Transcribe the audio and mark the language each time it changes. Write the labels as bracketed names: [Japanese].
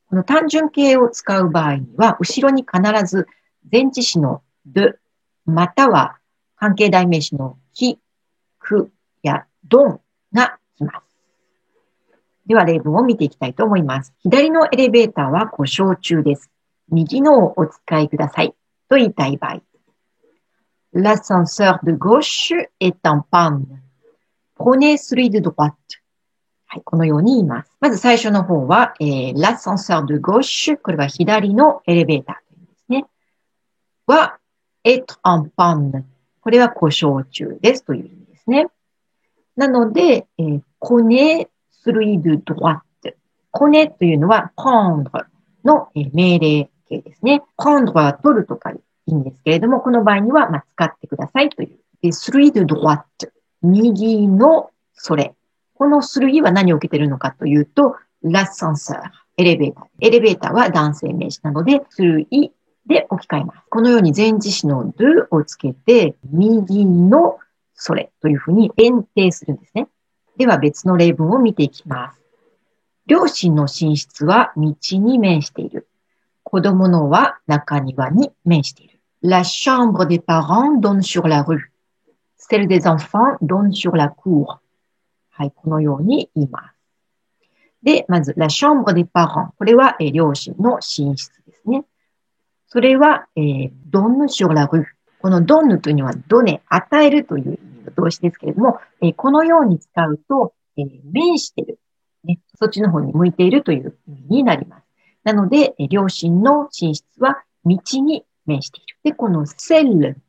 [Japanese] この単純形を使う場合には、後ろに必ず前置詞の de、または関係代名詞のき、くやどんが来ます。では例文を見ていきたいと思います。左のエレベーターは故障中です。右のをお使いください。と言いたい場合。 [French] L'ascenseur de gauche est en panne.Prenez celui de droite. [Japanese] はい、このように言います。まず最初の方は、 [French] l'ascenseur de gauche、 [Japanese] これは左のエレベーターというんですね。は、 [French] être en panne。 [Japanese] これは故障中ですという意味ですね。なので、 [French] prenez celui de droite。 [Japanese] prenez というのは prendre の命令形ですね。 prendre は取るとか意味ですけれども、この場合には、使ってくださいという。 [French] celui de droite。 [Japanese] 右のそれ。このceluiは何を受けているのかというと、l'ascenseur、エレベーター。エレベーターは男性名詞なので、celuiで置き換えます。このように前置詞の de をつけて、右のそれというふうに限定するんですね。では別の例文を見ていきます。両親の寝室は道に面している。子供のは中庭に面している。 [French] La chambre des parents donne sur la rue.Celle des enfants donne sur la cour. [Japanese] はい、このように言います。 [French] で、まず、la chambre des parents。 [Japanese] これは、両親の寝室ですね。それは、 [French] donne sur la rue。 [Japanese] この donne というのは、donner、与えるという意味の動詞ですけれども、このように使うと、面している、ね。そっちの方に向いているという意味になります。なので、両親の寝室は道に面している。で、この celle